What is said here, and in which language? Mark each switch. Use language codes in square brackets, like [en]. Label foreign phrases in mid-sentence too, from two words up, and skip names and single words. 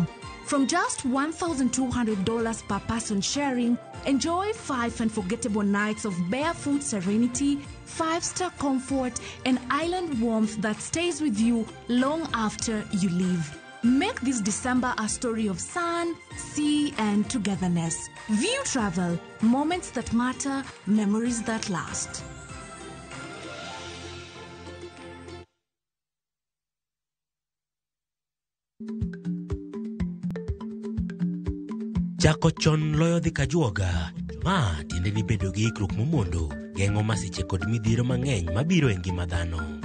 [en] From just $1,200 per person sharing, enjoy 5 unforgettable nights of barefoot serenity, 5-star comfort, and island warmth that stays with you long after you leave. Make this December a story of sun, sea, and togetherness. View Travel, moments that matter, memories that last. [luo] Chako chon loyo dhi kajuoga. Ma tiende ni bedo gi ikruok momondo, geng'o masiche kod midhiero mang'eny mabiro e ngima dhano.